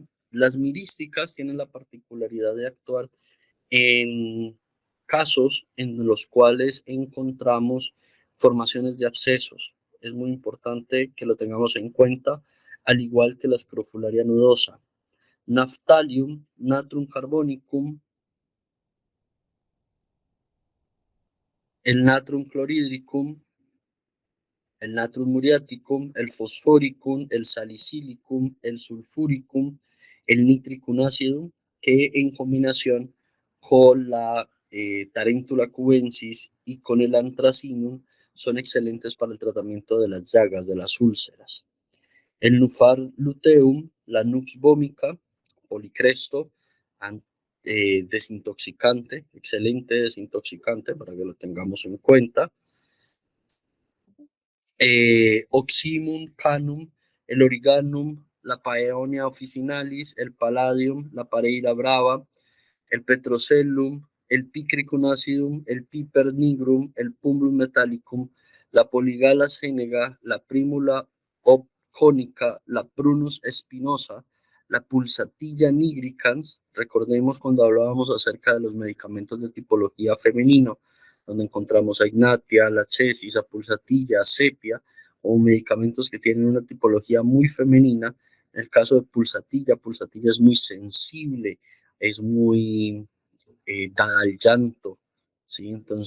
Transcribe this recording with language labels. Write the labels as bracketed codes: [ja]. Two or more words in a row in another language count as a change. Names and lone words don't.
[es] Las mirísticas tienen la particularidad de actuar en casos en los cuales encontramos formaciones de abscesos. Es muy importante que lo tengamos en cuenta, al igual que la escrofularia nudosa. Naftalium, Natrum carbonicum, el Natrum chlorhydricum, el Natrum muriaticum, el Phosphoricum, el Salicylicum, el Sulfuricum, el Nitricum acidum, que en combinación con la Tarentula cubensis y con el Anthracinum son excelentes para el tratamiento de las llagas, de las úlceras. El Nufar luteum, la Nux vomica, policresto, desintoxicante, excelente desintoxicante para que lo tengamos en cuenta. Oxymum canum, el Origanum, la Paeonia officinalis, el Palladium, la Pareira brava, el Petrocellum, el Picricum acidum, el Piper nigrum, el Pumblum metallicum, la Polygala senega, la Primula obcónica, la Prunus espinosa, la Pulsatilla nigricans. Recordemos cuando hablábamos acerca de los medicamentos de tipología femenino, donde encontramos a Ignatia, la Chesis, a Pulsatilla, a Sepia, o medicamentos que tienen una tipología muy femenina. En el caso de Pulsatilla, Pulsatilla es muy sensible, es muy dada al llanto, ¿sí?